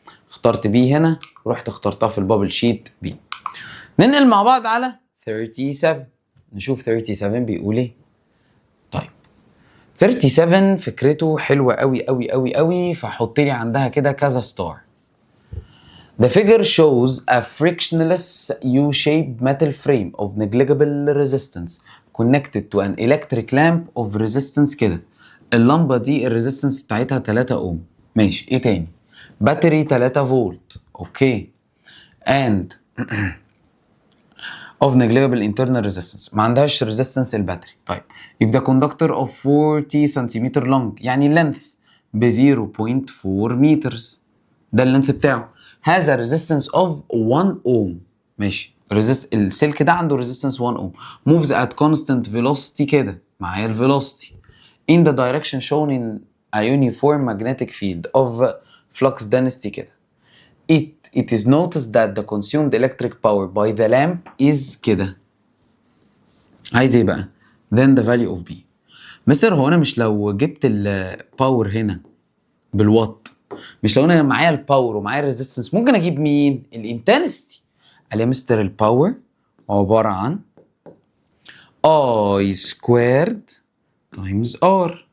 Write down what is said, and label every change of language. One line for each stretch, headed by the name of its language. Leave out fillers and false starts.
Arabic: اخترت بي هنا ورحت اخترتها في البابل شيت بي. ننقل مع بعض على 37، نشوف 37 بيقول ايه. طيب 37 فكرته حلوه قوي قوي قوي قوي، فحط لي عندها كده كذا ستار.
English: The figure shows a frictionless U-shaped metal frame of negligible resistance connected to an electric lamp of resistance
Arabic: كده. اللمبة دي الريزيستنس بتاعتها 3 اوم. ماشي، ايه تاني؟ باتري 3 فولت. اوكي.
English: and of negligible internal resistance،
Arabic: ما عندهاش resistance الباتري. طيب
English: if the conductor of
Arabic: 40 سنتيمتر long، يعني length ب 0.4 meters، ده اللينث بتاعه، هذا
English: resistance of 1 ohm.
Arabic: ماشي، السلك ده عنده
English: resistance 1 ohm moves at constant velocity كده، معايا velocity in the direction shown in a uniform magnetic field of flux density كده. It is noticed that the consumed electric power by the lamp is
Arabic: كده. عايز ايه بقى؟
English: then the value of B.
Arabic: مستر هو انا مش لو جبت الباور هنا بالوات، مش لو انا معايا الباور ومعايا الريزيستنس ممكن اجيب مين؟ الانتنستي. قال يا مستر الباور عباره عن I سكويرد تايمز R.